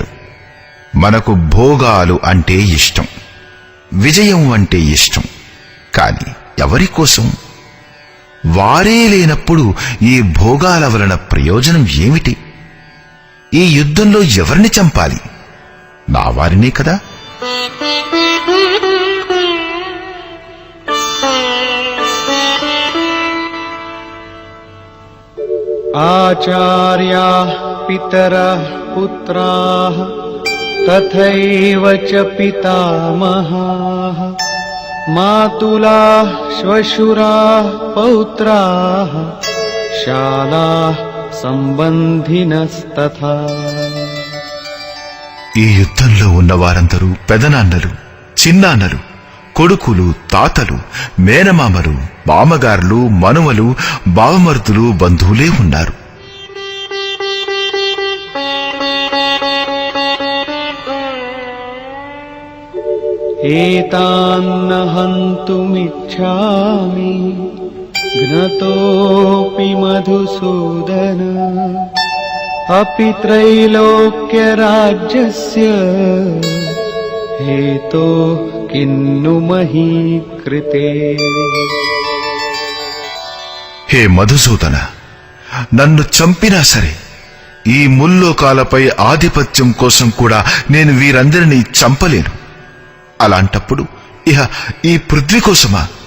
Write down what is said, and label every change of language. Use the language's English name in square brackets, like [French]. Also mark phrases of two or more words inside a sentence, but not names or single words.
[Telugu] మనకు భోగాలు అంటే ఇష్టం, విజయం అంటే ఇష్టం. కాని ఎవరి కోసం? వారే లేనప్పుడు ఈ భోగాల వలన ప్రయోజనం ఏమిటి? ఈ యుద్ధంలో ఎవరిని చంపాలి? నా వారినే కదా. [Sanskrit] आचार्याः पितरः पुत्राः तथैव च पितामहाः मातुलाः श्वशुराः पौत्राः शालाः सम्बन्धिनस्तथा. [Telugu] ఈ యుద్ధంలో ఉన్నవారందరూ పెదనాన్నలు, చిన్నాన్నలు, కొడుకులు, తాతలు, మేనమామలు, మామగారులు, మనుమలు, బావమరుదులు, బంధువులే ఉన్నారు. [Sanskrit] एतान्न हन्तुमिच्छामि घ्नतोऽपि मधुसूदन अपि त्रैलोक्यराज्यस्य हेतो किन्नु मही कृते. [Telugu] హే మధుసూదన, నన్ను చంపినా సరే ఈ ముల్లోకాలపై ఆధిపత్యం కోసం కూడా నేను వీరందరినీ చంపలేను. అలాంటప్పుడు ఇహ ఈ పృథ్వీ కోసమా?